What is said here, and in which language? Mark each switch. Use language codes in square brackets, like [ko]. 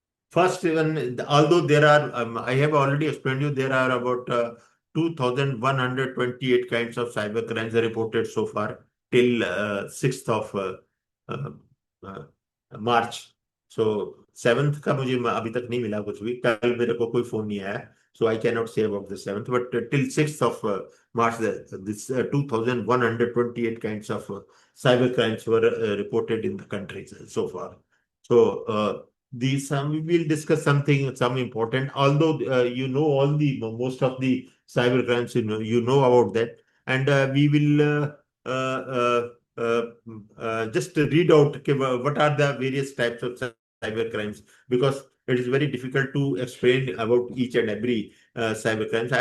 [en] First, even although there are, I have already explained you, there are about 2,128 kinds of cyber crimes reported so far till 6th of uh, uh, March. [hi] So 7th का मुझे अभी तक नहीं मिला कुछ भी, कल मेरे को कोई फोन नहीं आया. [en] So I cannot say about the 7th, but till 6th of March, this 2,128 kinds of cyber crimes were reported in the country so far. So these we will discuss some important. Although you know all the most of the cyber crimes, you know about that, and we will just read out what are the various types of cyber crimes, because it is very difficult to explain about each and every cyber crimes.